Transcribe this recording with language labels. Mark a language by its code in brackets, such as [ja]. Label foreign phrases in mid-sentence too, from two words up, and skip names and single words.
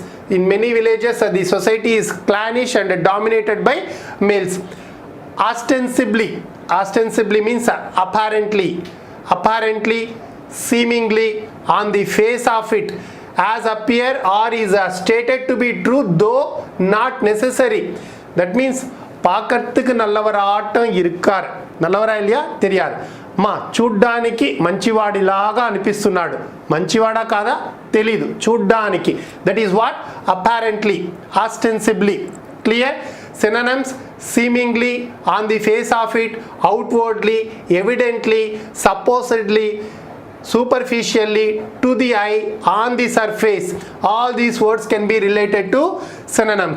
[en] In many villages the society is clannish and dominated by males. Ostensibly means apparently, seemingly, on the face of it, as appear or is stated to be true though not necessary. That means [ta] பார்க்கிறதுக்கு நல்லவராட்டம் இருக்கார், நல்லவరా இல்லையா தெரியாது. [te] మా చూడ్డానికి మంచివాడిలాగా అనిపిస్తున్నాడు, మంచివాడా కాదా తెలీదు, చూడ్డానికి. [en] that is what apparently, ostensibly. Clear? Synonyms: seemingly, on the face of it, outwardly, evidently, supposedly, superficially, to the eye, on the surface. All these words can be related to synonyms.